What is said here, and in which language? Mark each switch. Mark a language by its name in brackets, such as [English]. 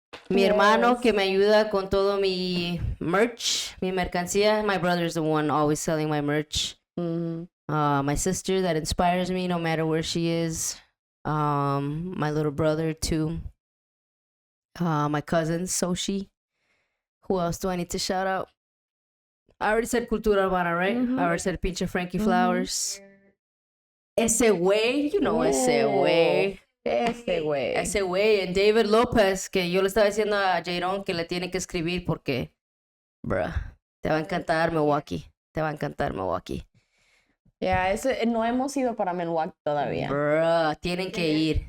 [Spanish] Mi hermano que me ayuda con todo mi merch, mi mercancía. [English] My brother's the one always selling my merch. My sister that inspires me no matter where she is. My little brother too. My cousin Soshi. Who else do I need to shout out? I already said Cultura Urbana, right? I already said Pinche Frankie Flowers. [Spanish] Ese güey, [English] you know [Spanish] ese güey. Ese güey. Ese güey, and David López, que yo le estaba diciendo a Jadon que le tiene que escribir porque, bruh, te va a encantar Milwaukee. Te va a encantar Milwaukee. Ya, no hemos ido para Milwaukee todavía. Bruh, tienen que ir.